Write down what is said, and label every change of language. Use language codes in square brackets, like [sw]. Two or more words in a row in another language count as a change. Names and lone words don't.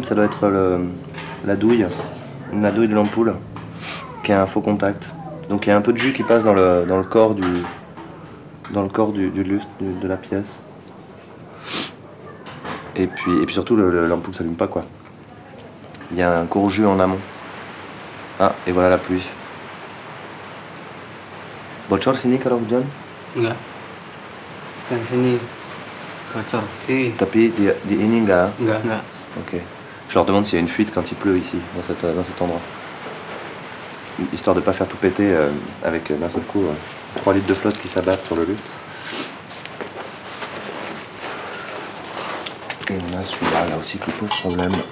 [fr] Ça doit être la douille de l'ampoule, qui a un faux contact. Donc il y a un peu de jus qui passe dans le corps dans le corps du lustre, de la pièce. Et puis surtout, l'ampoule ne s'allume pas, quoi. Il y a un court jus en amont. Ah, et voilà la pluie. [id] Bocor sini kalau hujan? Enggak. Kan sini. Bocor. Sini. Tapi di ini enggak? Enggak. Ok. [fr] Je leur demande s'il y a une fuite quand il pleut ici, dans cet endroit. Histoire de ne pas faire tout péter avec d'un seul coup 3 litres de flotte qui s'abattent sur le lustre. Et on a celui-là là aussi qui pose problème.